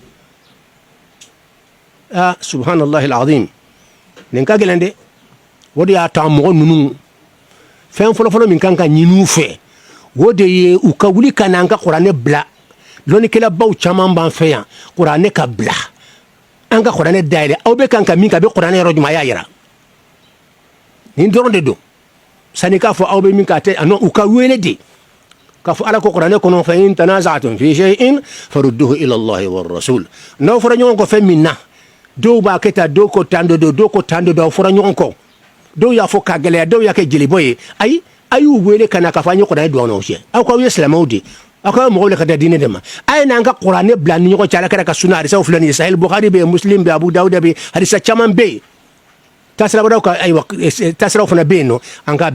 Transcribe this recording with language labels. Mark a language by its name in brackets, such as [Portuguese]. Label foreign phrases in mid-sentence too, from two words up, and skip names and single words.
[Arabic] سبحان الله العظيم [Bambara] nin ka gɛlɛn dɛ o de y'a to an mɔgɔ ninnu fɛn fɔlɔfɔlɔ min kan ka ɲini u fɛ o de ye u ka wuli ka n'an ka kuranɛ bila lɔnnikɛlabaw caman b'an fɛ yan kuranɛ ka bila an ka kuranɛ dayɛlɛ aw bɛ kan ka min ka bɛ kuranɛ yɔrɔ jumɛn a y'a yira nin dɔrɔn de don sani k'a fɔ aw bɛ min k'a tɛ non u ka wele de k'a fɔ ala ko kuranɛ kɔnɔ [Arabic] فإن تنازعتم في شيء فردوه إلى الله والرسول [Bambara] n'aw fɔra ɲɔgɔn kɔ fɛn min na dɔw b'a kɛ tan dɔw ko tan dɔ dɔw ko tan dɔ aw fɔra ɲɔgɔn kɔ dɔw y'a fɔ k'a gɛlɛya dɔw y'a kɛ jelibɔ ye ayi a y'u wele ka na k'a fɔ an ye kuranɛ don aw n'aw cɛ aw k'aw ye silamɛw de aw ka mɔgɔw le ka da diinɛ de ma a ye n'an ka kuranɛ bila ni ɲɔgɔn cɛ ala kɛra ka sunna hadisaw filɛ nin ye sahel bukhari bɛ yen muslim bɛ yen abu dawuda bɛ yen hadisa caman bɛ yen tasirabadaw ka ayiwa tasiraw fana bɛ yen nɔ an k'a